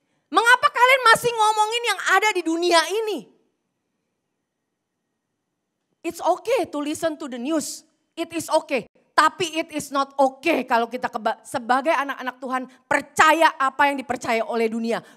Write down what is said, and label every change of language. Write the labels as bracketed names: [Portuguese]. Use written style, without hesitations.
[Indonesian] Mengapa kalian masih ngomongin yang ada di dunia ini? [English] It's okay to listen to the news. It is okay. [Indonesian] Tapi [English] it is not okay [Indonesian] kalau kita sebagai anak-anak Tuhan percaya apa yang dipercaya oleh dunia.